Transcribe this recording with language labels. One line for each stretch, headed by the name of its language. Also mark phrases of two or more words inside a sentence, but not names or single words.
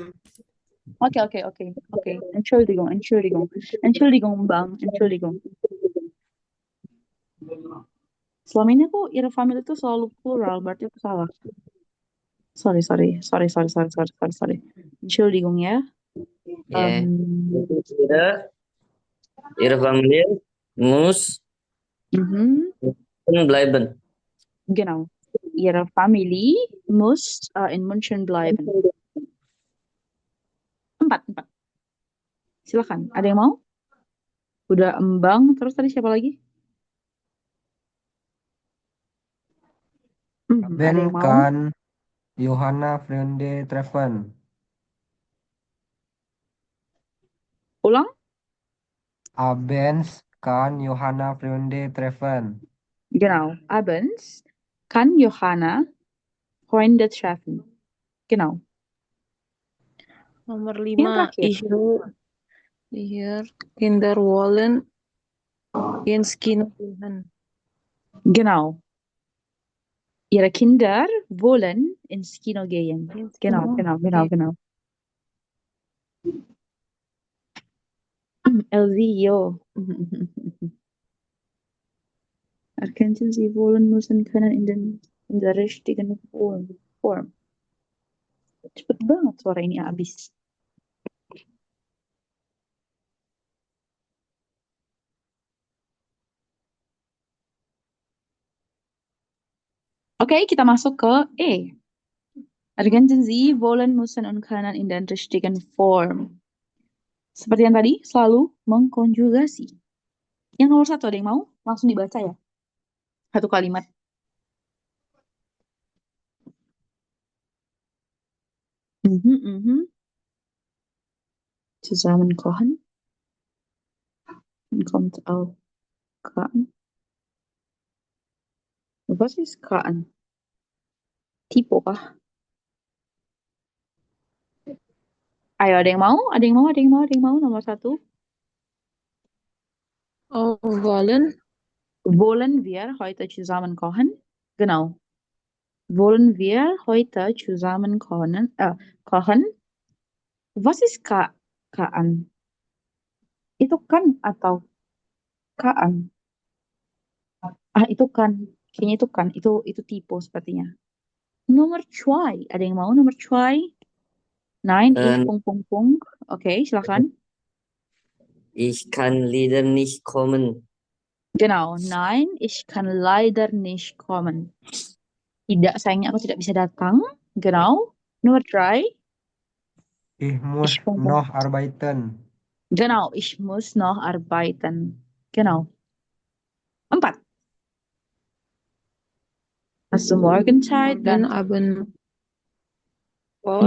Indonesian: Oke. Entschuldigung, Bang. Entschuldigung. Selama ini aku ihre Family itu selalu plural, berarti aku salah. Sorry. Entschuldigung ya. ya.
German: Ihre Familie muss bleiben. Genau. Ihre Family muss in München bleiben. 4.
Indonesian: Silakan. Ada yang mau? Udah Embang, terus tadi siapa lagi? Ada yang Ben mau?
German: kan Johanna Freunde treffen.
Indonesian: Ulang?
German: Abends kan Johanna Freunde treffen. Genau. Abends kann Johanna Freunde treffen. Genau.
Indonesian: Nomor Yang 5, terakhir.
German: ihr Kinder wollen ins Kino gehen. Genau. Ihre Kinder wollen ins Kino gehen. Genau. Elvio. Erkennen Sie wollen müssen können in der richtigen Form.
Indonesian: Cepet banget suara ini habis. Oke, kita masuk ke E.
German: Ergänzen Sie wollen müssen und können in der richtigen Form.
Indonesian: Seperti yang tadi, selalu mengkonjugasi. Yang nomor 1 ada yang mau? Langsung dibaca ya. 1 kalimat.
German: Zusammenkochen. Dann kommt auch Karten. Was ist Karten?
Indonesian: Tipe kah? Ayo, ada yang mau? Nomor 1.
German: Wollen wir heute zusammen kochen? Genau. Wollen wir heute zusammen kochen? Was ist kaan?
Indonesian: Itu kan atau kaan? Itu kan. Kayaknya itu kan. Itu tipe sepertinya. Nomor 2. Ada yang mau nomor 2?
German: Nein, ich
Indonesian: Oke, silakan.
German: Ich kann leider nicht kommen. Genau. Nein, ich kann leider nicht kommen.
Indonesian: Tidak, sayangnya aku tidak bisa datang. Genau. Nomor 3.
German: Ich muss noch arbeiten. Genau, ich muss noch arbeiten. Genau. 4. Hast du Morgenzeit? Morgen Dann Abend vor.